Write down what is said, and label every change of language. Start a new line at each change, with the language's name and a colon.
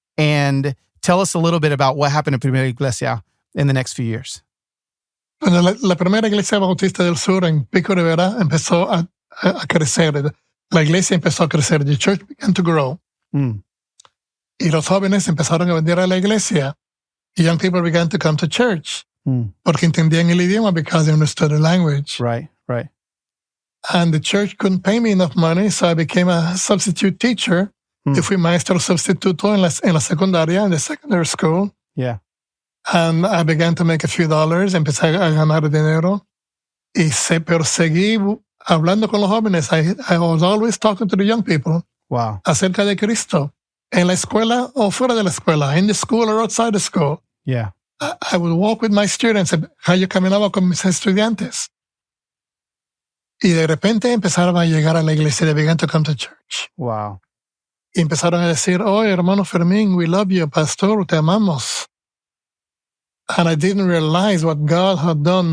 English: And tell us a little bit about what happened at Primera Iglesia in the next few years.
Spanish: Bueno, la primera iglesia bautista del sur en Pico Rivera empezó a crecer. La iglesia empezó a crecer.
English: The church began to grow.
Spanish: Y los jóvenes empezaron a venir a la iglesia.
English: Young people began to come to church.
Spanish: Porque entendían el idioma
English: because they understood the language. Right. And the church couldn't pay me enough money, so I became a substitute teacher.
Spanish: Yo fui maestro sustituto en la secundaria,
English: in the secondary school. Yeah. And I began to make a few dollars,
Spanish: empecé a ganar dinero. Pero seguí hablando con los jóvenes.
English: I was always talking to the young people. Wow.
Spanish: Acerca de Cristo. En la escuela o fuera de la escuela,
English: in the school or outside the school. Yeah. I would walk with my students.
Spanish: Yo caminaba con mis estudiantes. Y de repente empezaron a llegar a la iglesia.
English: They began to come to church. Wow.
Spanish: Y empezaron a decir, hermano Fermín,
English: we love you,
Spanish: pastor, te amamos.
English: And I didn't realize what God had done.